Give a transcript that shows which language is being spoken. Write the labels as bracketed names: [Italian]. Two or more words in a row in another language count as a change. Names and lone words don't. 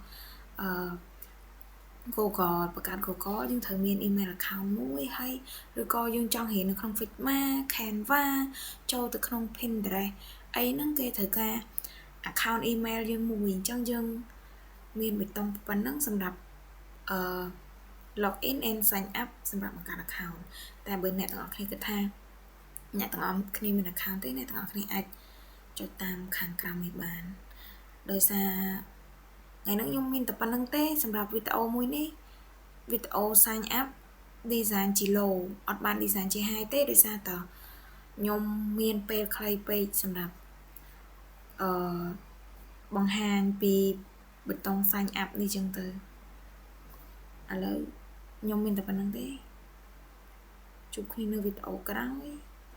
[Khmer] Google បង្កើត Google យើងត្រូវមាន [English] email account [Khmer] មួយហើយឬក៏យើង ចង់រៀននៅក្នុង Figma Canva ចូលទៅក្នុង Pinterest អីហ្នឹងគេត្រូវការ [English] account email [Khmer] យើងមួយអញ្ចឹងយើងមានបេតុងប៉ុណ្ណឹង សម្រាប់ [English] log in and sign up [Khmer] សម្រាប់បង្កើត account តែបើអ្នកទាំងអស់គ្នាគិតថាអ្នកទាំងអស់គ្នាមាន account ទេអ្នកទាំងអស់គ្នាអាចចុចតាមខាងក្រោមនេះបានដោយសារថ្ងៃនេះខ្ញុំមានតែប៉ុណ្្នឹងទេសម្រាប់វីដេអូមួយនេះវីដេអូ [English] sign up design [Khmer] ជា low អត់បាន design ជា high ទេដោយសារតខ្ញុំមានពេលខ្លីពេកសម្រាប់បង្ហាញពីបេតុង [English] sign up [Khmer] នេះចឹងទៅឥឡូវខ្ញុំមានតែប៉ុណ្្នឹងទេជួបគ្នានៅវីដេអូក្រោយ